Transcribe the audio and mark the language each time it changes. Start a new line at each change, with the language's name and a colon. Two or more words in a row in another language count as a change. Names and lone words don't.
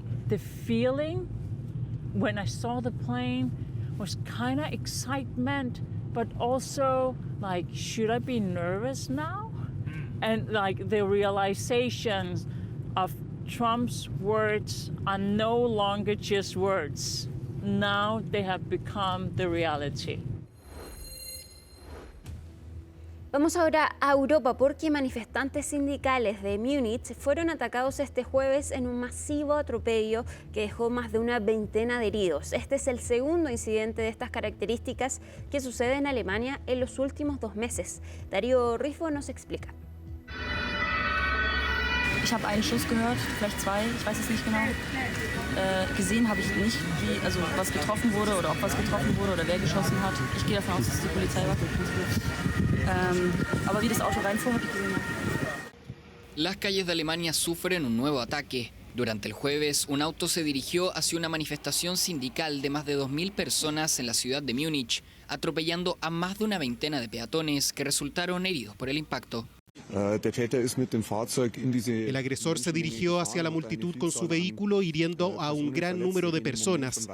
English: The feeling when I saw the plane was kind of excitement, but also like, should I be nervous now? And like the realization of Trump's words are no longer just words. Now they have become the reality.
Spanish: Vamos ahora a Europa porque manifestantes sindicales de Múnich fueron atacados este jueves en un masivo atropello que dejó más de una veintena de heridos. Este es el segundo incidente de estas características que sucede en Alemania en los últimos 2 meses. Darío Rifo nos explica.
German: Ich habe einen Schuss gehört, vielleicht 2, ich weiß es nicht genau. Gesehen habe ich nicht, was getroffen wurde oder ob was getroffen wurde oder wer geschossen hat. Ich gehe davon aus, dass es die Polizei war. Aber wie das Auto reinfuhr, habe ich gesehen.
Spanish: Las calles de Alemania sufren un nuevo ataque. Durante el jueves, un auto se dirigió hacia una manifestación sindical de más de 2.000 personas en la ciudad de Múnich, atropellando a más de una veintena de peatones que resultaron heridos por el impacto. El agresor se dirigió hacia la multitud con su vehículo, hiriendo a un gran número de personas.